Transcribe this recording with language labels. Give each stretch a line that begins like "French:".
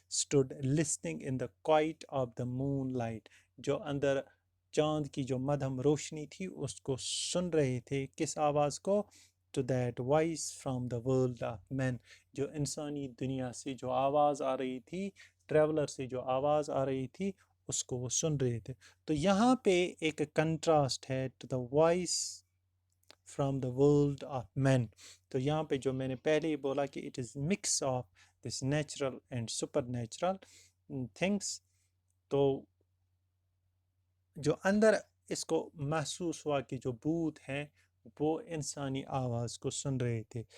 English: stood listening in the quiet of the moonlight
Urdu: جو اندر چاند کی جو مدھم روشنی تھی اس کو سن رہے تھے. کس آواز کو؟
English: to that voice from the world of men
Urdu: جو انسانی دنیا سے جو آواز آ رہی تھی، ٹریولر سے جو آواز آ رہی تھی اس کو وہ سن رہے تھے. تو یہاں پہ ایک کنٹراسٹ ہے
English: to the voice from the world of men.
Urdu: تو یہاں پہ جو میں نے پہلے ہی بولا کہ
English: it is mix of this natural and supernatural things.
Urdu: تو جو اندر اس کو محسوس ہوا کہ جو بھوت ہیں وہ انسانی آواز کو سن رہے تھے.